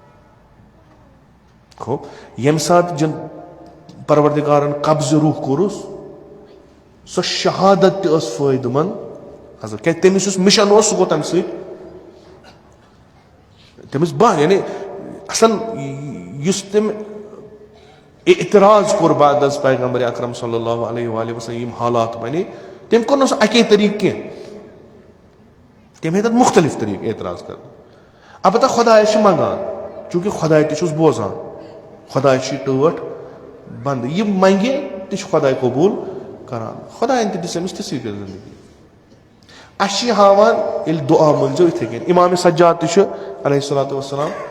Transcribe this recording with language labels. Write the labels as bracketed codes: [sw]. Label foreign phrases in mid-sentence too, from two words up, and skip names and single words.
[ks] گوٚو ییٚمہِ ساتہٕ پروردِگارن قبضہٕ روح کوٚرُس سۄ شہادت تہِ ٲس فٲیدٕ منٛد حضرت کیٛازِ تٔمِس یُس مِشن اوس سُہ گوٚو تمہِ سۭتۍ تٔمِس یعنی اصل یُس تٔمۍ اعتراض کوٚر بعد از پیغمبر اکرم [ar] صلی اللہ علیہ وآلہ وسلم [ks] یِم حالات بنے تٔمۍ کوٚر نہٕ سُہ اکے طریٖقہٕ کینٛہہ تٔمۍ ہیٚتۍ تتھ مُختٔلِف طریٖقہٕ اعتراض کرُن البتہ خۄدایس چھِ منگان چوٗنٛکہِ خۄداے تہِ چھُس بوزان خۄداے چھُ یہِ ٹٲٹھ بنٛدٕ یہِ منگہِ تہِ چھُ خۄداے قبوٗل کران خۄدایَن تہِ دِژ أمِس تِژھٕے کٔر زندگی اَسہِ چھِ یہِ ہاوان ییٚلہِ دُعا مٲنٛگزیو یِتھٕے کٔنۍ امامِ سجاد تہِ چھُ [ar] علیہ الصلوۃ والسلام